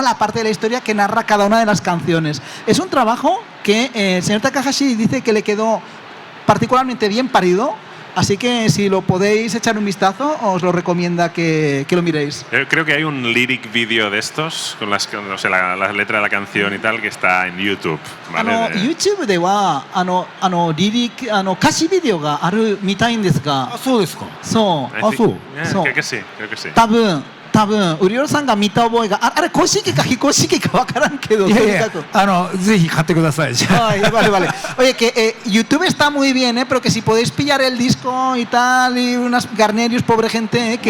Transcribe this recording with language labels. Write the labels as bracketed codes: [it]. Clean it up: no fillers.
[es] La parte de la historia que narra cada una de las canciones. Es un trabajo que el señor Takahashi dice que le quedó particularmente bien parido. Así que si lo podéis echar un vistazo, os lo recomienda que lo miréis. Creo que hay un lyric video de estos, con la letra de la canción y tal, que está en YouTube. ¿Vale? [ja] YouTube ではリリック歌詞ビデオがあるみたいんですが。あ、そうですか。そう。あ、そう。 [es] Creo que sí, creo que sí. [ja] 多分ウリオルさんが見た覚えがあれ公式か非公式か分からんけど、いやいやぜひ買ってください。じゃあ。 [es] Vale. Oye, que YouTube está muy bien, pero que si podéis pillar el disco y tal, y unas Garnerius, pobre gente, que...